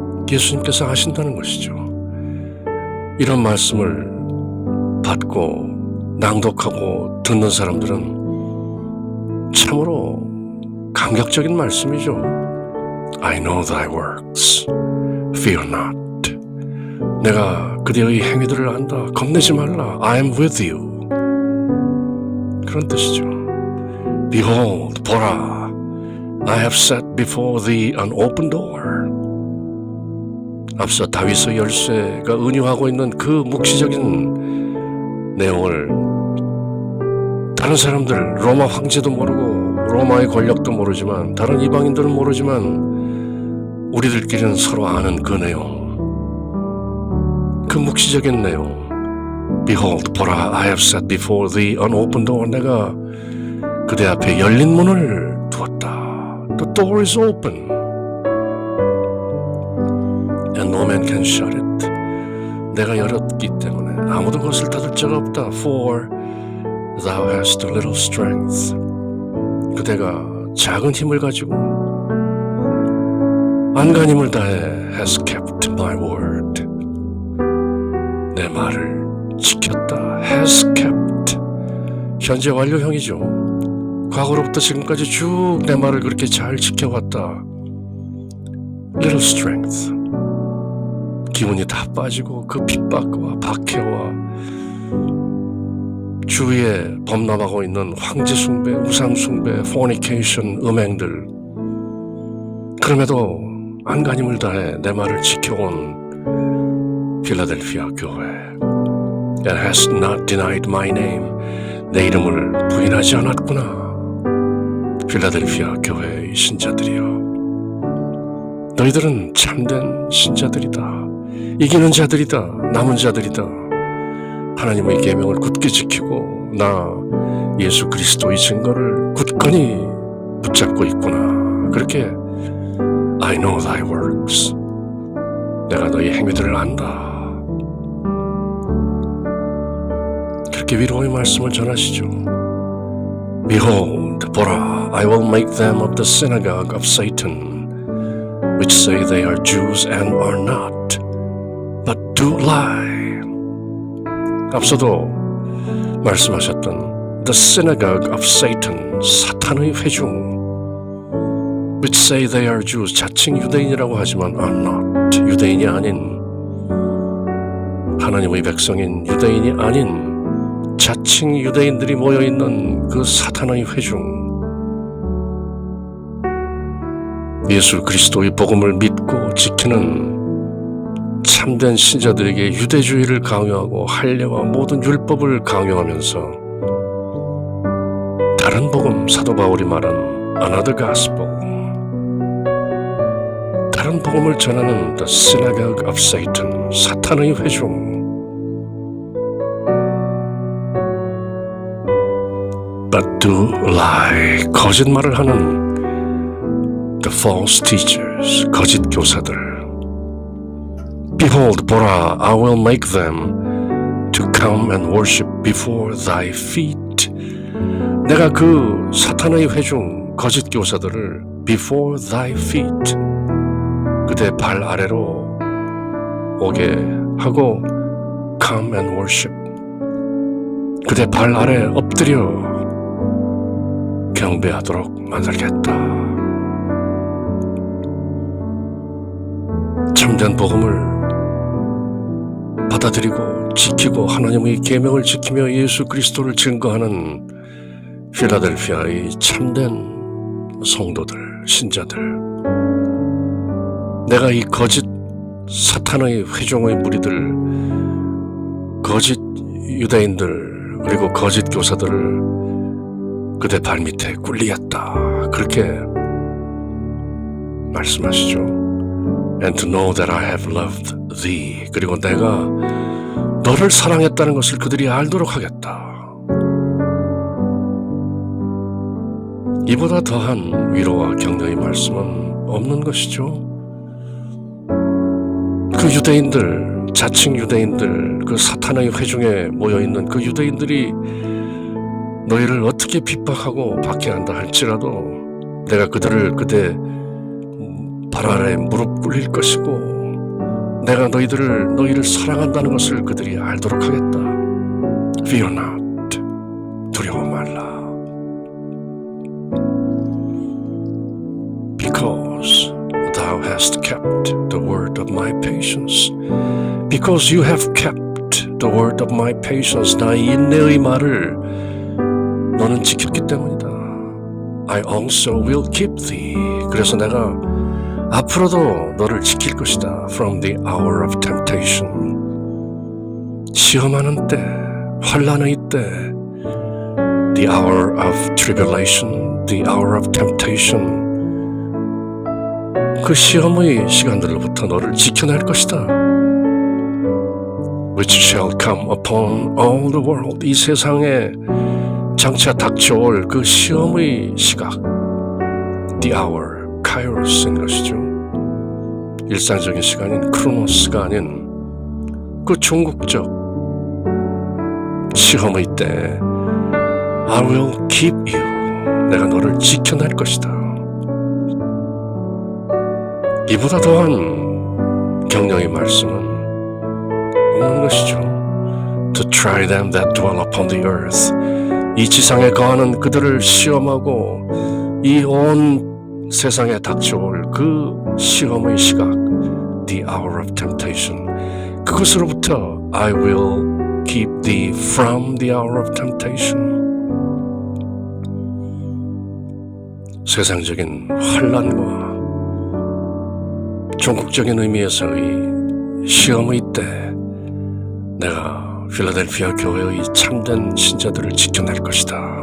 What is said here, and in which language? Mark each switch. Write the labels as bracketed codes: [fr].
[ko] 예수님께서 아신다는 것이죠. 이런 말씀을 받고 낭독하고 듣는 사람들은 참으로 감격적인 말씀이죠. [en] I know thy works. Fear not. [ko] 내가 그대의 행위들을 안다. 겁내지 말라. [en] I am with you. [ko] 그런 뜻이죠. [en] Behold, [ko] 보라, [en] I have set before thee an open door. [ko] 앞서 다윗의 열쇠가 은유하고 있는 그 묵시적인 내용을 다른 사람들, 로마 황제도 모르고 로마의 권력도 모르지만 다른 이방인들은 모르지만 우리들끼리는 서로 아는 그 내용, 그 묵시적인 내용. [en] Behold, [ko] 보라, [en] I have set before thee an open door. [ko] 내가 그대 앞에 열린 문을 두었다. [en] The door is open. And no man can shut it. [ko] 내가 열었기 때문에 아무도 그것을 닫을 자가 없다. [en] For thou hast a little strength. [ko] 그대가 작은 힘을 가지고 안간힘을 다해 [en] has kept my word. [ko] 내 말을 지켰다. [en] has kept. [ko] 현재 완료형이죠. 과거로부터 지금까지 쭉 내 말을 그렇게 잘 지켜왔다. [en] Little strength. [ko] 기운이 다 빠지고 그 핍박과 박해와 주위에 범람하고 있는 황제 숭배, 우상 숭배, fornication, 음행들. 그럼에도 안간힘을 다해 내 말을 지켜온 필라델피아 교회. [en] And has not denied my name. [ko] 내 이름을 부인하지 않았구나. 필라델피아 교회의 신자들이여, 너희들은 참된 신자들이다. 이기는 자들이다. 남은 자들이다. 하나님의 계명을 굳게 지키고 나 예수 그리스도의 증거를 굳건히 붙잡고 있구나. [en] 그렇게 I know thy works. [ko] 내가 너희 행위들을 안다. 그렇게 위로의 말씀을 전하시죠. [en] Behold, [ko] 보라, [en] I will make them of the synagogue of Satan, which say they are Jews and are not, but do lie. [ko] 앞서도 말씀하셨던 [en] the synagogue of Satan, [ko] 사탄의 회중, [en] which say they are Jews, [ko] 자칭 유대인이라고 하지만 [en] are not, [ko] 유대인이 아닌, 하나님의 백성인 유대인이 아닌 자칭 유대인들이 모여있는 그 사탄의 회중, 예수 그리스도의 복음을 믿고 지키는 참된 신자들에게 유대주의를 강요하고 할례와 모든 율법을 강요하면서 다른 복음, 사도 바울이 말한 [en] another gospel, [ko] 다른 복음을 전하는 [en] The Synagogue of Satan, [ko] 사탄의 회중. [en] But do lie, [ko] 거짓말을 하는 [en] The false teachers, [ko] 거짓 교사들. [en] Behold, [ko] 보라, [en] I will make them to come and worship before thy feet. [ko] 내가 그 사탄의 회중, 거짓 교사들을 [en] before thy feet, [ko] 그대 발 아래로 오게 하고 [en] come and worship, [ko] 그대 발 아래 엎드려 경배하도록 만들겠다. 참된 복음을 받아들이고 지키고 하나님의 계명을 지키며 예수 그리스도를 증거하는 필라델피아의 참된 성도들, 신자들. 내가 이 거짓 사탄의 회종의 무리들, 거짓 유대인들, 그리고 거짓 교사들을 그대 발밑에 굴리겠다. 그렇게 말씀하시죠. [en] And to know that I have loved thee. [ko] 그리고 내가 너를 사랑했다는 것을 그들이 알도록 하겠다. 이보다 더한 위로와 격려의 말씀은 없는 것이죠. 그 유대인들, 자칭 유대인들, 그 사탄의 회중에 모여있는 그 유대인들이 너희를 어떻게 핍박하고 박해한다 할지라도 내가 그들을 그대 발 아래 무릎 꿇릴 것이고 내가 너희를 사랑한다는 것을 그들이 알도록 하겠다. [en] Fear not. [ko] 두려워 말라. [en] Because thou hast kept the word of my patience. Because you have kept the word of my patience. [ko] 나의 인내의 말을 너는 지켰기 때문이다. [en] I also will keep thee. [ko] 그래서 내가 앞으로도 너를 지킬 것이다. From the hour of temptation. 시험하는 때, 환난의 때, [en] the hour of tribulation, the hour of temptation. [ko] 그 시험의 시간들로부터 너를 지켜낼 것이다. [en] Which shall come upon all the world. [ko] 이 세상에 장차 닥쳐올 그 시험의 시각, the hour, 카이로스인 것이죠. 일상적인 시간인 크로노스가 아닌 그 종국적 시험의 때 [en] I will keep you. [ko] 내가 너를 지켜낼 것이다. 이보다 더한 격려의 말씀은 없는 것이죠. [en] To try them that dwell upon the earth. [ko] 이 지상에 거하는 그들을 시험하고 이 온 세상에 닥쳐올 그 시험의 시각, [en] the hour of temptation. [ko] 그것으로부터 [en] I will keep thee from the hour of temptation. [ko] 세상적인 환난과 종국적인 의미에서의 시험의 때 내가 필라델피아 교회의 참된 신자들을 지켜낼 것이다.